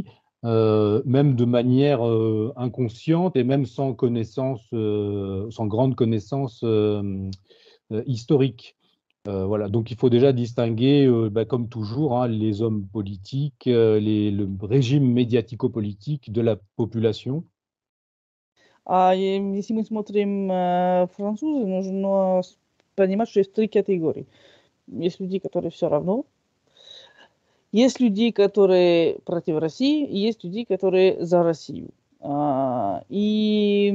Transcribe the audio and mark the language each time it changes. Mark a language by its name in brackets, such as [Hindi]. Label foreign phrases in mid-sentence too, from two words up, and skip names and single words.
[French] Même de manière inconsciente et même sans grande connaissance historique. Voilà. Donc il faut déjà distinguer, comme toujours, hein, les hommes politiques, le régime médiatico-politique de la population. [Russian] Если мы смотрим французы, нужно понимать, что есть три категории. Есть люди, которые все равно. Есть люди, которые против России, и есть люди, которые за Россию.